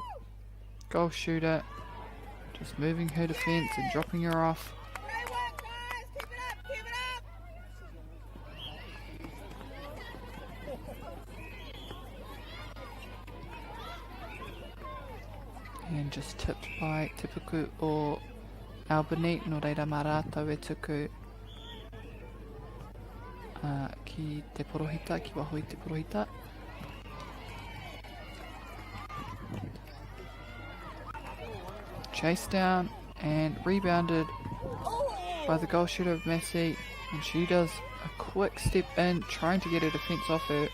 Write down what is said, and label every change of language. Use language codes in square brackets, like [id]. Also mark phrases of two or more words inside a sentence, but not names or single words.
[en] Goal shooter just moving her defence and dropping her off. And just tipped by Tipuku o Albany, [mi] no reira marata e tuku ki te porohita, ki wahoi te porohita. [en] Chased down and rebounded by the goal shooter of Massey, and she does a quick step in, trying to get her defence off her.